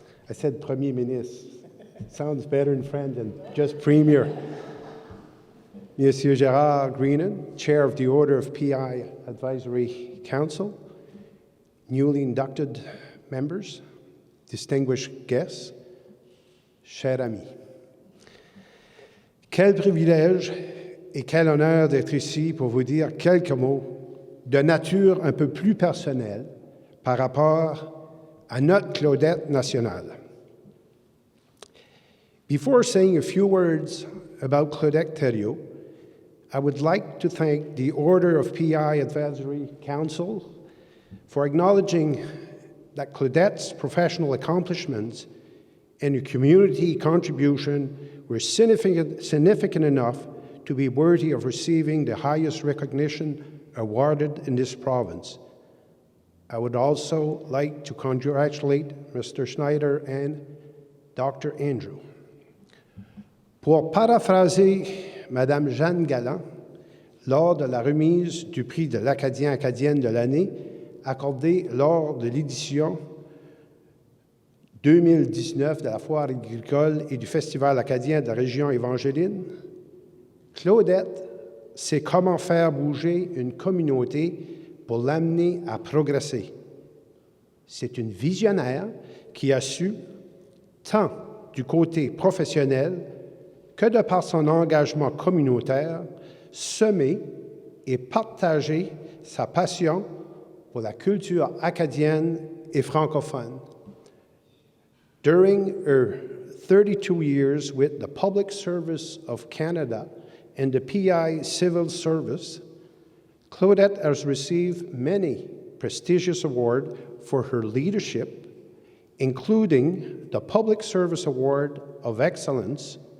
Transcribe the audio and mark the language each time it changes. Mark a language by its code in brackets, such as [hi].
[en] I said [fr] Premier Ministre. [en] Sounds better in French than just Premier. Monsieur Gerard Greenan, Chair of the Order of PEI Advisory Council, newly inducted members, distinguished guests, [fr] chers amis. Quel privilège et quel honneur d'être ici pour vous dire quelques mots de nature un peu plus personnelle par rapport à notre Claudette nationale. [en] Before saying a few words about Claudette Thériault, I would like to thank the Order of PEI Advisory Council for acknowledging that Claudette's professional accomplishments and her community contribution were significant enough to be worthy of receiving the highest recognition awarded in this province. I would also like to congratulate Mr. Schneider and Dr. Andrew. [fr] Pour paraphraser Mme Jeanne Galland, lors de la remise du prix de l'Acadien-Acadienne de l'année, accordé lors de l'édition 2019 de la Foire agricole et du Festival acadien de la région évangéline, Claudette sait comment faire bouger une communauté pour l'amener à progresser. C'est une visionnaire qui a su, tant du côté professionnel que de par son engagement communautaire, semer et partager sa passion pour la culture acadienne et francophone. [en] During her 32 years with the Public Service of Canada and the PEI Civil Service, Claudette has received many prestigious awards for her leadership, including the Public Service Award of Excellence,